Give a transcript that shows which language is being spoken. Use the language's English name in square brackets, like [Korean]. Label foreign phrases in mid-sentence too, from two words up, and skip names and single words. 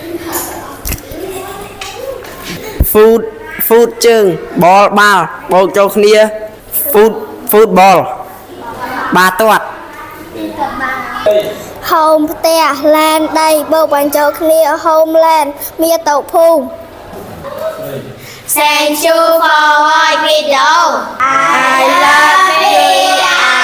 [Khmer] food ជើង ball បាល់បោកចូលគ្នា football បាល់ទាត់ home ផ្ទះ land ដីបោកបញ្ចូលគ្នា homeland មាតុភូមិ [English] Thank you for watching video. I love you.